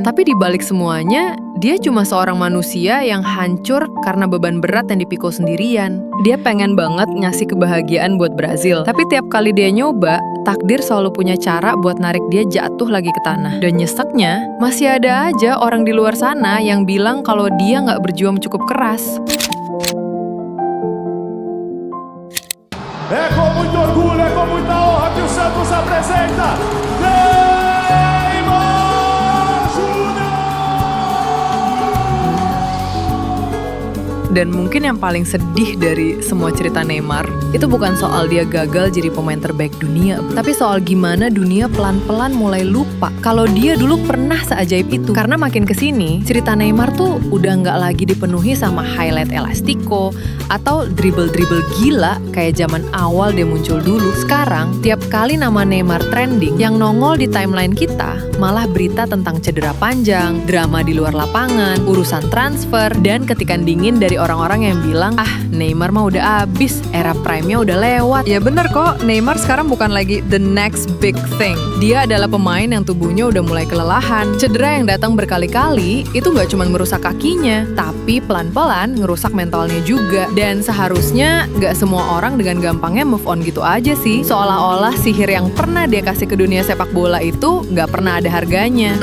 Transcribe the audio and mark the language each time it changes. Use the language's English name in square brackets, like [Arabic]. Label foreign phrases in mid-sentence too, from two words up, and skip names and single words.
[Indonesian] Tapi di balik semuanya, dia cuma seorang manusia yang hancur karena beban berat yang dipikul sendirian. Dia pengen banget ngasih kebahagiaan buat Brazil. Tapi tiap kali dia nyoba, takdir selalu punya cara buat narik dia jatuh lagi ke tanah. Dan nyeseknya, masih ada aja orang di luar sana yang bilang kalau dia nggak berjuang cukup keras. [Portuguese] É com muito orgulho, é com muita honra que o Santos apresenta Neymar Júnior! [Indonesian] Dan mungkin yang paling sedih dari semua cerita Neymar, itu bukan soal dia gagal jadi pemain terbaik dunia, tapi soal gimana dunia pelan-pelan mulai lupa kalau dia dulu pernah seajaib itu. Karena makin kesini, cerita Neymar tuh udah nggak lagi dipenuhi sama highlight elastiko atau dribble-dribble gila kayak zaman awal dia muncul dulu. Sekarang, tiap kali nama Neymar trending, yang nongol di timeline kita malah berita tentang cedera panjang, drama di luar lapangan, urusan transfer, dan ketikan dingin dari orang-orang yang bilang, Neymar mah udah abis, era prime-nya udah lewat. Ya bener kok, Neymar sekarang bukan lagi [English] the next big thing. [Indonesian] Dia adalah pemain yang tubuhnya udah mulai kelelahan. Cedera yang datang berkali-kali, itu gak cuma merusak kakinya, tapi pelan-pelan ngerusak mentalnya juga. Dan seharusnya gak semua orang dengan gampangnya [English] move on [Indonesian] gitu aja sih. Seolah-olah sihir yang pernah dia kasih ke dunia sepak bola itu gak pernah ada harganya.